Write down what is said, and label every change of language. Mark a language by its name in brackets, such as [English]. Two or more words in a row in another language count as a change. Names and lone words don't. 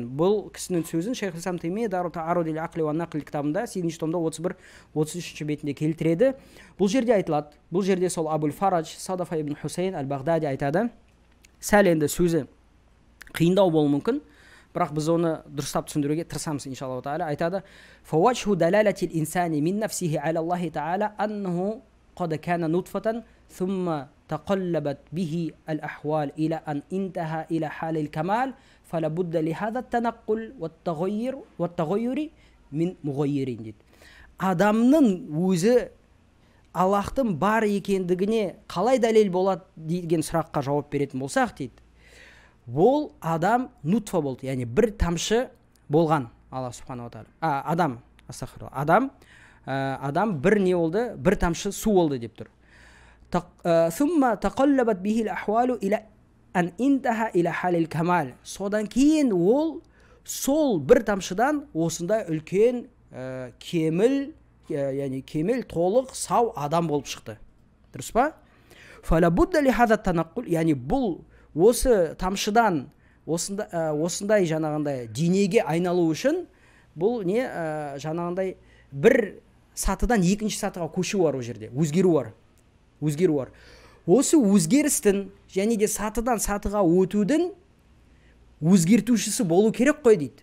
[Kazakh] Бұл кісінің сөзін Шейх Ислам Тайми Дару Тааруд ал-Ақли ва Нақл кітабында 7-ші томда 31-33 бетінде келтіреді. Бұл жерде айтылады. Бұл жерде сол Абул Фарадж Садақа ибн Хусейн Аль-Бағдади айтады. Сәл енді сөзі қиындау болуы мүмкін, бірақ біз оны дұрыстап түсіндіруге тырысамыз [Arabic] إن شاء الله تعالى. [Kazakh] Айтады: [Arabic] "فوجه دلالة الإنسان من نفسه على الله تعالى أنه قد كان نطفة ثم تقلبت به الأحوال إلى أن انتهى إلى حال الكمال فلا بد لهذا التنقل والتغير من مغيرين" дейді. [Kazakh] Адамның өзі Аллахтың бар екендігіне қалай дәлел болады деген сұраққа жауап беретін болсақ дейді. Бұл адам нутфа болды, яғни бір тамшы болған. [Arabic] الله سبحانه تعالى. [Kazakh] Адам бір не болды? Бір тамшы су болды деп тұр. [Arabic] ثم تقلبت به الأحوال إلى أن انتهى إلى حال الكمال. [Kazakh] Содан кейін ол сол бір тамшыдан осындай үлкен кеміл, яғни кемел толық сау адам болып шықты. Дұрыс па? [Arabic] فلا بد لهذا التنقل, [Kazakh] яғни бұл осы тамшыдан осындай жаңағындай денеге айналу үшін бұл не жаңағындай бір сатыдан екінші сатыға көшу бар, ол жерде өзгеру бар. Осы өзгерістің және де сатыдан сатыға өтудің өзгертушісі болу керек қой дейді.